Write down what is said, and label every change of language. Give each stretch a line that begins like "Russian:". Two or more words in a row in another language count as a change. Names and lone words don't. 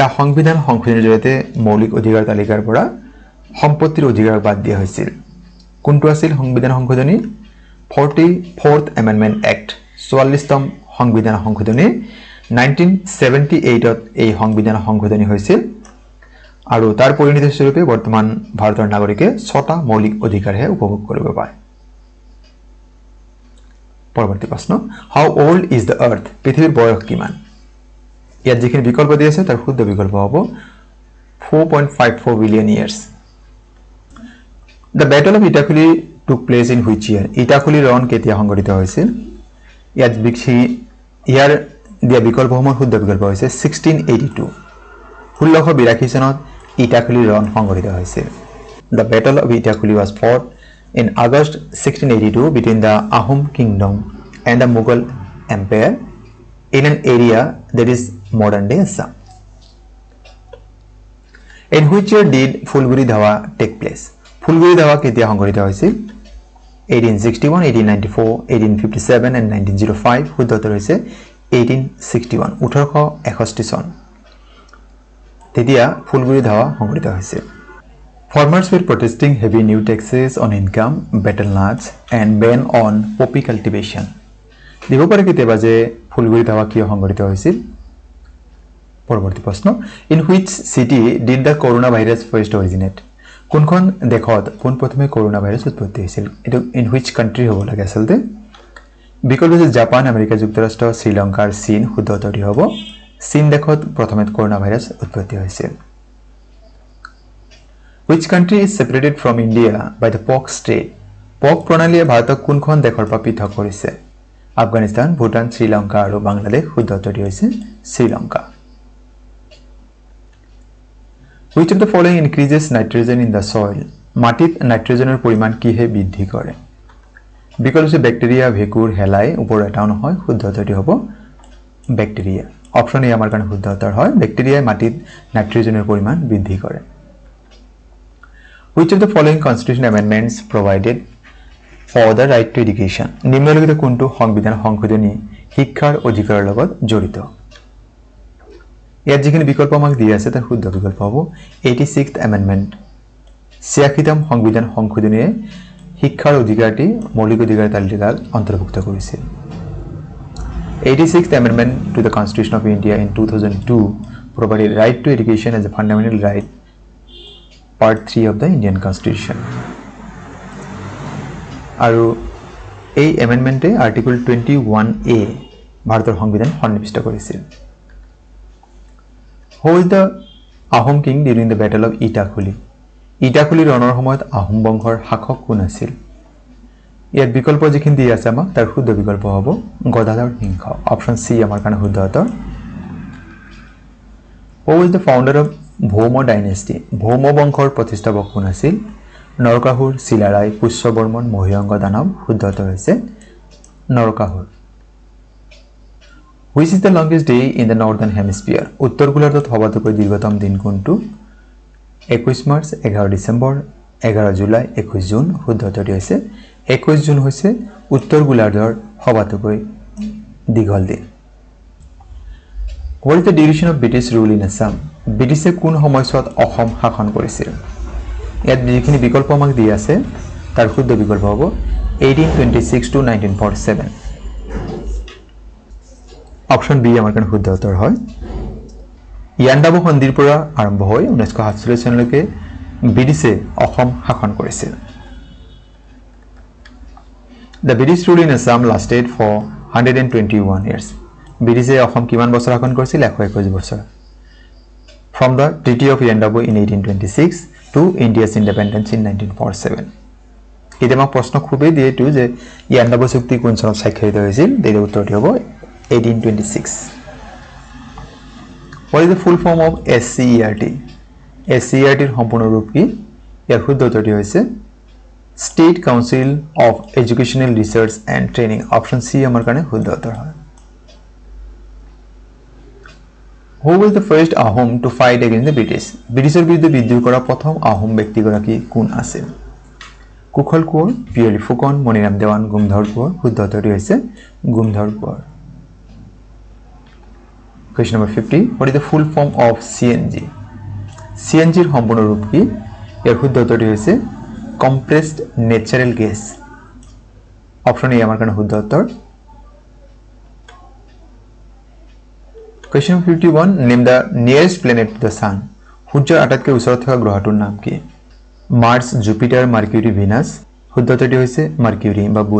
Assamese: সংবিধান সংশোধনীৰ জৰিয়তে মৌলিক অধিকাৰ তালিকাৰ পৰা সম্পত্তিৰ অধিকাৰ বাদ দিয়া হৈছিল কোনটো আছিল সংবিধান সংশোধনী
English: 44th Amendment Act
Assamese: 44তম সংবিধান সংশোধনী 1978 ত এই সংবিধান সংশোধনী হৈছিল আৰু তাৰ পৰিণতি স্বৰূপে বৰ্তমান ভাৰতৰ নাগৰিকে 6টা মৌলিক অধিকাৰহে উপভোগ কৰিব পাৰে পৰৱৰ্তী প্ৰশ্ন
English: How old is the earth?
Assamese: পৃথিৱীৰ বয়স কিমান ইয়াত যিখিনি বিকল্প দিয়া আছে তাৰ শুদ্ধ বিকল্প হ'ব
English: 4.54 billion years The Battle of Ittakuli took place in which year?
Assamese: Ittakuli ৰণ কেতিয়া সংঘটিত হৈছিল ইয়াত ইয়াৰ দিয়া বিকল্পসমূহৰ শুদ্ধ বিকল্প হৈছে 1682 1682 চনত Ittakuli ৰণ সংঘটিত হৈছিল
English: The Battle of Ittakuli was fought in August 1682 between the Ahom kingdom and the Mughal empire in an area that is modern day Assam. In which year did Phulguri Dhawa take place?
Assamese: Phulguri Dhawa কেতিয়া সংঘটিত হৈছিল? 1861, 1894, 1857 and 1905. শুদ্ধ উত্তৰ হৈছে 1861, 1861 চন। তেতিয়া ফুলগুৰি ধাৱা সংঘটিত হৈছিল।
English: Farmers were protesting heavy new taxes on income, betel nuts and ban on poppy cultivation.
Assamese: দিব পাৰে কেতিয়াবা যে ফুলগুৰি ধাৱা কিয় সংঘটিত হৈছিল? পৰৱৰ্তী প্ৰশ্ন,
English: in which city did the coronavirus first originate?
Assamese: কোনখন দেশত পোনপ্ৰথমে কৰোনা ভাইৰাছ উৎপত্তি হৈছিল? এটো
English: in which country
Assamese: হ'ব লাগে আসলতে? বিকল্প হৈছে জাপান, আমেৰিকা যুক্তৰাষ্ট্ৰ, শ্ৰীলংকা আৰু চীন। শুদ্ধ উত্তৰটি হ'ব চীন দেশত প্ৰথমে কৰোনা ভাইৰাছ উৎপত্তি হৈছিল।
English: Which country is separated from India by the POC Strait?
Assamese: POC প্ৰণালীয়ে ভাৰতক কোনখন দেশৰ পৰা পৃথক কৰিছে? আফগানিস্তান, ভুটান, শ্ৰীলংকা আৰু বাংলাদেশ। শুদ্ধ উত্তৰটি হৈছে শ্ৰীলংকা।
English: Which of the following increases nitrogen in the soil?
Assamese: মাটিত নাইট্ৰজেনৰ পৰিমাণ কিহে বৃদ্ধি কৰে? বিকল্প হৈছে ব্যাকটেৰিয়া, ভেঁকুৰ, হেলাই, ওপৰ এটাও নহয়। শুদ্ধ উত্তৰটি হ'ব ব্যাকটেৰিয়া। অপশ্যন এ আমাৰ কাৰণে শুদ্ধ উত্তৰ হয়। ব্যাকটেৰিয়াই মাটিত নাইট্ৰজেনৰ পৰিমাণ বৃদ্ধি কৰে।
English: Which of the following constitution amendments provided for the right to education?
Assamese: নিম্নলিখিত কোনটো সংবিধান সংশোধনী শিক্ষাৰ অধিকাৰৰ লগত জড়িত? ইয়াত যিখিনি বিকল্প আমাক দিয়া আছে তাৰ শুদ্ধ বিকল্প হ'ব
English: 86th amendment।
Assamese: 86তম সংবিধান সংশোধনীয়ে শিক্ষাৰ অধিকাৰটি মৌলিক অধিকাৰৰ তালিকাত অন্তৰ্ভুক্ত কৰিছিল।
English: 86th amendment to the Constitution of India in 2002 provided right to education as a fundamental right, part 3 of the Indian Constitution.
Assamese: আৰু এই এমেন্ডমেন্টে আৰ্টিকল 21A ভাৰতৰ সংবিধান সন্নিৱিষ্ট কৰিছিল।
English: Who was the Ahom king during the battle of Itakuli?
Assamese: ইটাখুলি ৰণৰ সময়ত আহোম বংশৰ শাসক কোন আছিল? ইয়াত বিকল্প যিখিনি দিয়া আছে আমাক তাৰ শুদ্ধ বিকল্প হ'ব গদাধৰ সিংহ। অপশ্যন সি আমাৰ কাৰণে শুদ্ধ উত্তৰ।
English: Who was the founder of ভৌম dynasty?
Assamese: ভৌম বংশৰ প্ৰতিষ্ঠাপক কোন আছিল? নৰকাসুৰ, চিলাৰায়, পুষ্যবৰ্মন, মহিৰংগ দানৱ। শুদ্ধ উত্তৰ হৈছে নৰকাসুৰ।
English: Which is the longest day in the northern hemisphere?
Assamese: উত্তৰ গোলাৰ্ধত সবাতোকৈ দীৰ্ঘতম দিন কোনটো? 21 মাৰ্চ, 11 ডিচেম্বৰ, 11 জুলাই, 21 জুন। শুদ্ধ উত্তৰটি হৈছে 21 জুন হৈছে উত্তৰ গোলাৰ্ধৰ সবাতোকৈ দীঘল দিন।
English: What is the duration of British rule in Assam?
Assamese: ব্ৰিটিছে কোন সময়ছোৱাত অসম শাসন কৰিছিল? ইয়াত যিখিনি বিকল্প আমাক দিয়া আছে তাৰ শুদ্ধ বিকল্প হ'ব 1826 to 1947। অপশ্যন বি আমাৰ কাৰণে শুদ্ধ উত্তৰ হয়। ইয়াণ্ডাবু সন্ধিৰ পৰা আৰম্ভ হৈ 1947 চনলৈকে ব্ৰিটিছে অসম শাসন কৰিছিল।
English: The British rule in Assam lasted for 121 years.
Assamese: ব্ৰিটিছে অসম কিমান বছৰ শাসন কৰিছিল? 121 বছৰ।
English: From the Treaty of Yandabu in 1826 to India's independence in 1947.
Assamese: এতিয়া আমাক প্ৰশ্ন খুবেই দিয়ে এইটো যে ইয়াণ্ডাবু চুক্তি কোন চনত স্বাক্ষৰিত হৈছিল? তেতিয়া উত্তৰটি হ'ব 1826।
English: What is the full form of SCERT?
Assamese: SCERT ৰ সম্পূৰ্ণ ৰূপ কি? ইয়াৰ শুদ্ধ উত্তৰটি হৈছে
English: State Council of Educational Research and Training।
Assamese: অপশ্যন সি আমাৰ কাৰণে শুদ্ধ উত্তৰ হয়।
English: Who was the first Ahom to fight against the British?
Assamese: ব্ৰিটিছৰ বিৰুদ্ধে বিদ্ৰোহ কৰা প্ৰথম আহোম ব্যক্তিগৰাকী কোন আছিল? কুশল কোঁৱৰ, পিয়লি ফুকন, মণিৰাম দেৱান, গুমধৰ কোঁৱৰ। শুদ্ধ উত্তৰটি হৈছে গুমধৰ কোঁৱৰ।
English: Question number 50. What is the full form of CNG?
Assamese: CNG ৰ সম্পূৰ্ণ ৰূপ কি? ইয়াৰ শুদ্ধ উত্তৰটি হৈছে
English: compressed natural gas।
Assamese: অপশ্যন এ আমাৰ কাৰণে শুদ্ধ উত্তৰ। Question 51.
English: Name the nearest planet to the sun.
Assamese: সূৰ্যৰ আটাইতকৈ ওচৰত থকা গ্ৰহটোৰ নাম কি? মাৰ্চ, জুপিটাৰ, মাৰ্কিউৰি, ভিনাছ। শুদ্ধ উত্তৰটি হৈছে মাৰ্কিউৰি বা বুধ।